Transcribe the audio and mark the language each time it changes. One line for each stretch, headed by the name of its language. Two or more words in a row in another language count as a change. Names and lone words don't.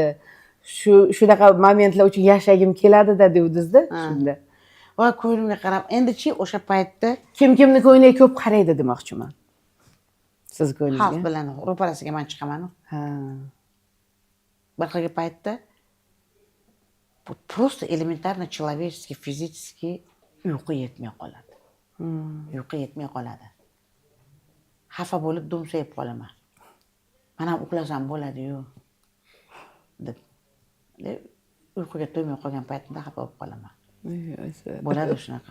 Uzbek: Shunaqa momentlar uchun yashagim keladi-da devdingizda shunda. Voy, ko'nglimga qarab, endichi o'sha paytda Kim-kimni ko'ngliga ko'p qaraydi demoqchiman. Siz ko'nglingizga. Xalq bilan ro'parasiga men chiqaman. Ha. Bir xil paytda
Russian: просто элементарно человеческий, физический
Uzbek: uyqu yetmay qoladi. Uyqu yetmay qoladi. Xafa bo'lib do'msayib qolaman. Mana uxlasam bo'ladi-yu deb. Uyquga to'ymay qolgan paytimda xafa bo'lib qolaman. Bo'ladi shunaqa.